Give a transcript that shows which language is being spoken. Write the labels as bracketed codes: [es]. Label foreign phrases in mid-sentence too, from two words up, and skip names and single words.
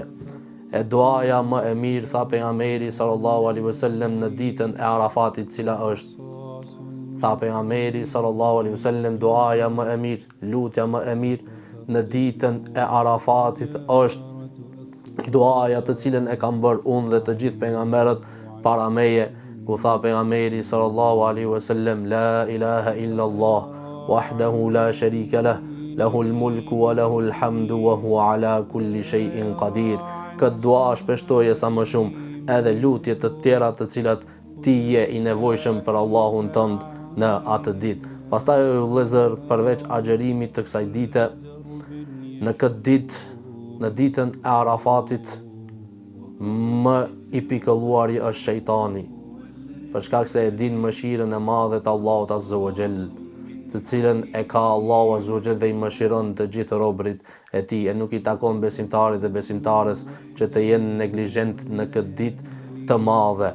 [sq] E duaja më e mirë, tha pejgamberi [ar] صلى الله عليه وسلم, [sq] në ditën e Arafatit, cila është? Tha pejgamberi [ar] صلى الله عليه وسلم, [sq] duaja më e mirë, lutja më e mirë në ditën e Arafatit është duaja të cilën e kam bërë unë dhe të gjithë pejgamberët para meje, ku tha pejgamberi [ar] صلى الله عليه وسلم: "لا إله إلا الله وحده لا شريك له له الملك وله الحمد وهو على كل شيء قدير." [sq] Këtë dua shpeshtoje sa më shumë, edhe lutje të tjera të cilat ti je i nevojshëm për Allahun tënd në atë ditë. Pastaj, o vëllezër, përveç agjerimit të kësaj dite, në këtë ditë, në ditën e Arafatit, më i pikëlluari është shejtani, për shkak se e din mëshirën e madhe të Allahut [ar] عز وجل, [sq] të cilën e ka Allahu [ar] عز وجل [sq] dhe i mëshiron të gjithë robërit e tij, e nuk i takon besimtarit dhe besimtares që të jenë neglizhent në këtë ditë të madhe.